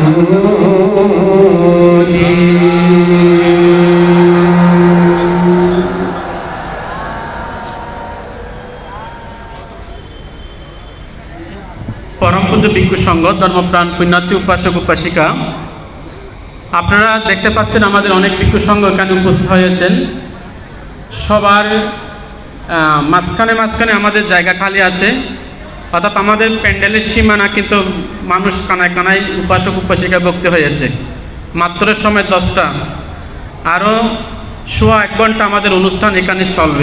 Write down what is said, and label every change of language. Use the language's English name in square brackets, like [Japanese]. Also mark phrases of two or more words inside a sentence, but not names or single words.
[Bangla] পরম পূজ্য ভিক্ষু সংঘ ধর্মপ্রাণ পুণ্যার্থী উপাসক উপাসিকা আপনারা দেখতে পাচ্ছেন আমাদের অনেক ভিক্ষু সংঘ এখানে উপস্থিত হয়েছেন সবার মাঝখানে মাঝখানে আমাদের জায়গা খালি আছে অর্থাৎ আমাদের প্যান্ডেলের সীমানা কিন্তু মানুষ কানায় কানায় উপাসক উপাসিকা ভক্তি হয়েছে মাত্র সময় 10টা, আরও সোয়া 1 ঘন্টা আমাদের অনুষ্ঠান এখানে চলবে।